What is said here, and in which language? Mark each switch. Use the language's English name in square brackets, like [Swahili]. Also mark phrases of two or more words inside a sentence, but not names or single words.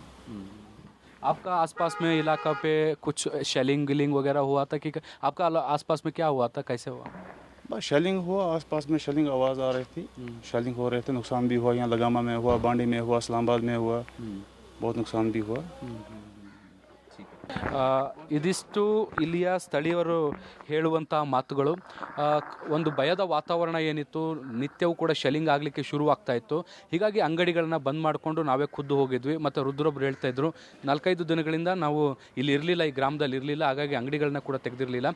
[Hindi] आपका आसपास में इलाका पे कुछ शेलिंग गिलिंग वगैरह हुआ था कि आपका आसपास में क्या हुआ था, कैसे हुआ? बस शेलिंग हुआ, आसपास में शेलिंग आवाज़ आ रही थी, शेलिंग हो रहे थे, नुकसान भी हुआ, यहाँ लगामा में हुआ, बांडी में हुआ, इस्लामाबाद में हुआ, बहुत नुकसान भी हुआ। [Kannada] ಇದಿಷ್ಟು ಇಲ್ಲಿಯ ಸ್ಥಳೀಯರು ಹೇಳುವಂಥ ಮಾತುಗಳು. ಒಂದು ಭಯದ ವಾತಾವರಣ ಏನಿತ್ತು, ನಿತ್ಯವೂ ಕೂಡ ಶೆಲ್ಲಿಂಗ್ ಆಗಲಿಕ್ಕೆ ಶುರುವಾಗ್ತಾ ಇತ್ತು. ಹೀಗಾಗಿ ಅಂಗಡಿಗಳನ್ನ ಬಂದ್ ಮಾಡಿಕೊಂಡು ನಾವೇ ಖುದ್ದು ಹೋಗಿದ್ವಿ. ಮತ್ತು ರುದ್ರೊಬ್ರು ಹೇಳ್ತಾ ಇದ್ರು, 4-5 ದಿನಗಳಿಂದ ನಾವು ಇಲ್ಲಿ ಇರಲಿಲ್ಲ, ಈ ಗ್ರಾಮದಲ್ಲಿ ಇರಲಿಲ್ಲ, ಹಾಗಾಗಿ ಅಂಗಡಿಗಳನ್ನ ಕೂಡ ತೆಗೆದಿರಲಿಲ್ಲ.